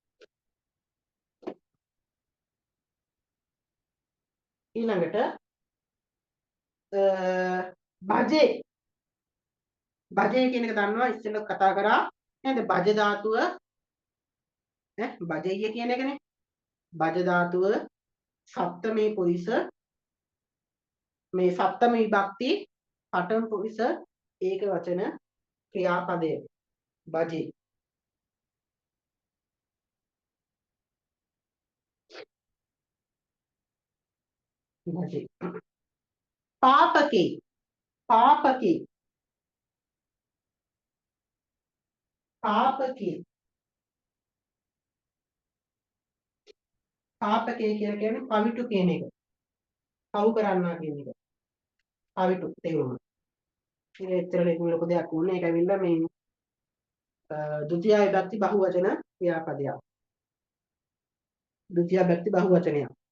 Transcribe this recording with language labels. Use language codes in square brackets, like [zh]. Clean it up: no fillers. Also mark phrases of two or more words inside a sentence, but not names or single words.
[si] ඊළඟට භජේ කියන එක දන්නවා ඉස්සෙල්ලා කතා කරා නේද? භජ ධාතුව භජය කියන එකනේ. භජ ධාතුව සප්තමේ පුරිස මේ සප්තම විභක්ති පඨම පුරිස ඒක වචන ක්‍රියාපදය භජේ භජේ පාපකේ පාපකේ පාපකේ පාපකේ කියලා කියන්නේ පවිතු කියන එක. පව් කරන්නා කියන එක. පවිතු තේරුම. ඒක ඇත්තටම ඒක ලොකු දෙයක් වුණේ. ඒක ඇවිල්ලා මේ ද්විතිය විභක්ති බහුවචන ක්‍රියාපදයක්. ද්විතිය විභක්ති බහුවචනයක්.